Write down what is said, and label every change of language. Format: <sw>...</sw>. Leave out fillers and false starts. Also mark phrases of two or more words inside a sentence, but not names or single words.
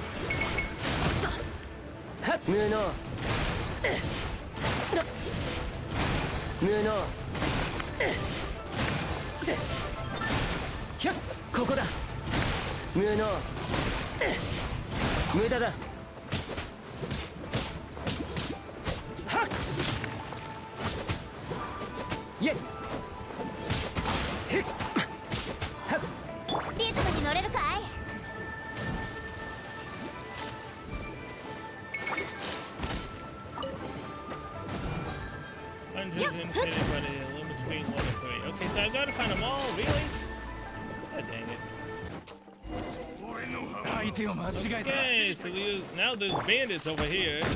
<ja>Muno. Muno. ここだ。無能。無駄だ。はっ。イェイ。へっ。はっ。リズムに乗れるかい？ Unintended by the Illuma screen 1 and 3.</ja> <en>Okay, so I gotta find them all, really? God dang it. Okay, so now there's bandits over here.</en>